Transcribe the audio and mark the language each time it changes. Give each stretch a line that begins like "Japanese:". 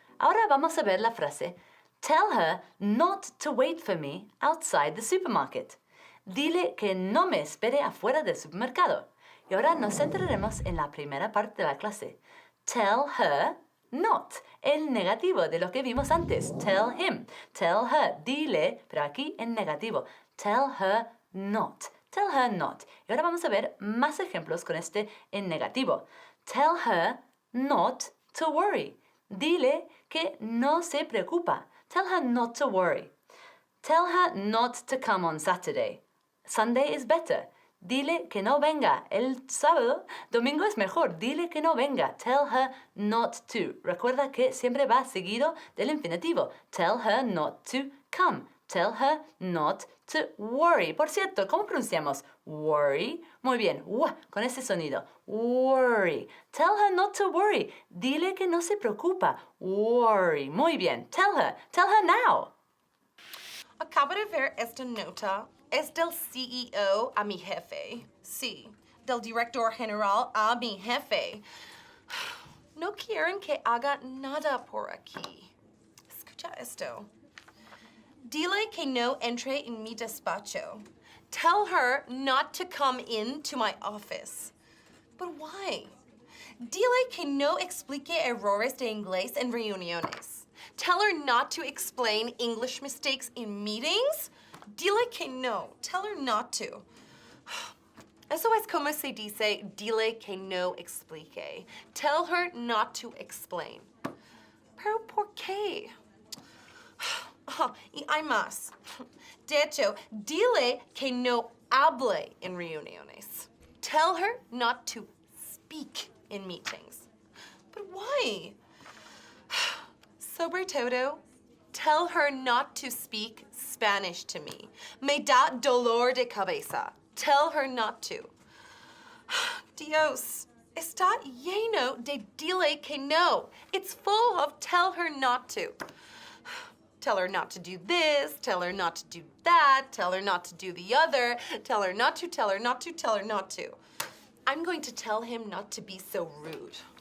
Spanish: Ahora vamos a ver la frase
English: Tell her not to wait for me outside the supermarket.
Spanish: Dile que no me espere afuera del supermercado. Y ahora nos centraremos en la primera parte de la clase.
English: Tell her not,
Spanish: el negativo de lo que vimos antes.
English: Tell him, tell her,
Spanish: dile, pero aquí en negativo.
English: Tell her not, tell her not.
Spanish: Y ahora vamos a ver más ejemplos con este en negativo.
English: Tell her not to worry.
Spanish: Dile que no se preocupa.
English: Tell her not to worry. Tell her not to come on Saturday. Sunday is better.
Spanish: Dile que no venga el sábado. Domingo es mejor. Dile que no venga.
English: Tell her not to.
Spanish: Recuerda que siempre va seguido del infinitivo.
English: Tell her not to come. Tell her not to worry.
Spanish: Por cierto, ¿cómo pronunciamos worry? Muy bien, con ese sonido.
English: Worry. Tell her not to worry.
Spanish: Dile que no se preocupa. Worry. Muy bien.
English: Tell her. Tell her now.
Spanish: Acabo de ver esta nota. Es del CEO a mi jefe. Sí, del director general a mi jefe. No quieren que haga nada por aquí. Escucha esto. Dile que no entre en mi despacho.
English: Tell her not to come into my office. But why?
Spanish: Dile que no explique errores de inglés en reuniones.
English: Tell her not to explain English mistakes in meetings.
Spanish: Dile que no.
English: Tell her not to.
Spanish: Eso es como se dice, dile que no explique.
English: Tell her not to explain.
Spanish: ¿Pero por qué? Y hay más. De hecho, dile que no hable en reuniones.
English: Tell her not to speak in meetings. But why?
Spanish: Sobre todo,
English: tell her not to speak Spanish to me.
Spanish: Me da dolor de cabeza.
English: Tell her not to.
Spanish: Dios, está lleno de dile que no.
English: It's full of tell her not to. Tell her not to do this, tell her not to do that, tell her not to do the other, tell her not to, tell her not to, tell her not to. I'm going to tell him not to be so rude.